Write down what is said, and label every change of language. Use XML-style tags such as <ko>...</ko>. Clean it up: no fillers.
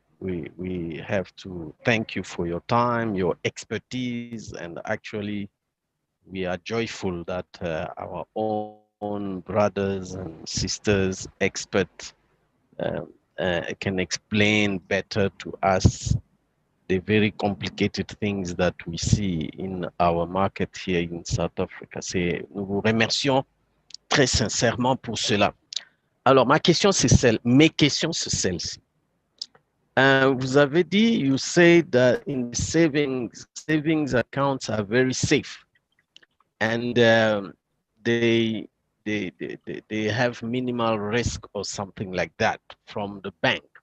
<en>we have to thank you for your time, your expertise, and actually we are joyful that our own brothers and sisters, experts, can explain better to us the very complicated things that we see in our market here in South Africa.</en> <fr>Nous vous remercions très sincèrement pour cela. Alors, mes questions, c'est celle-ci. Vous avez dit,</fr> <en>you say that in savings accounts are very safe, and they, they have minimal risk or something like that from the bank.</en>